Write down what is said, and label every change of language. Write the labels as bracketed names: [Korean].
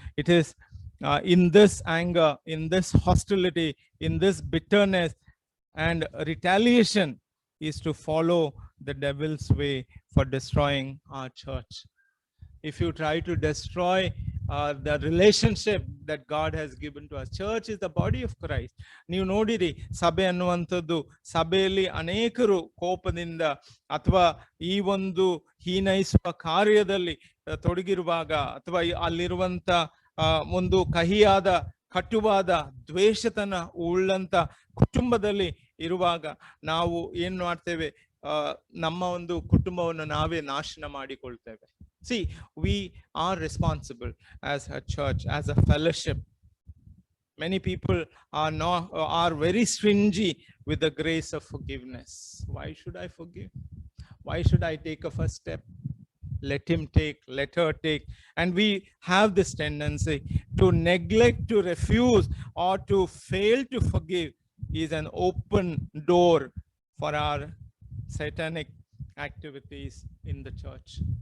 [English] It is in this anger, in this hostility, in this bitterness and retaliation is to follow the devil's way for destroying our church. If you try to destroy the relationship that God has given to us. Church is the body of Christ. [Kannada] ನೀವು ನೋಡಿರಿ, ಸಭೆ ಅನ್ನುವಂಥದ್ದು, ಸಭೆಯಲ್ಲಿ ಅನೇಕರು ಕೋಪದಿಂದ ಅಥವಾ ಈ ಒಂದು ಹೀನೈಸುವ ಕಾರ್ಯದಲ್ಲಿ ತೊಡಗಿರುವಾಗ, ಅಥವಾ ಅಲ್ಲಿರುವಂತ ಒಂದು ಕಹಿಯಾದ ಕಟುವಾದ ದ್ವೇಷತನ ಉಳ್ಳಂತ ಕುಟುಂಬದಲ್ಲಿ ಇರುವಾಗ ನಾವು ಏನ್ ಮಾಡ್ತೇವೆ? ನಮ್ಮ ಒಂದು ಕುಟುಂಬವನ್ನು ನಾವೇ ನಾಶನ ಮಾಡಿಕೊಳ್ತೇವೆ. [English] See, we are responsible as a church, as a fellowship. Many people are very stingy with the grace of forgiveness. Why should I forgive? Why should I take a first step? Let him take, let her take. And we have this tendency to neglect, to refuse, or to fail to forgive is an open door for our satanic activities in the church.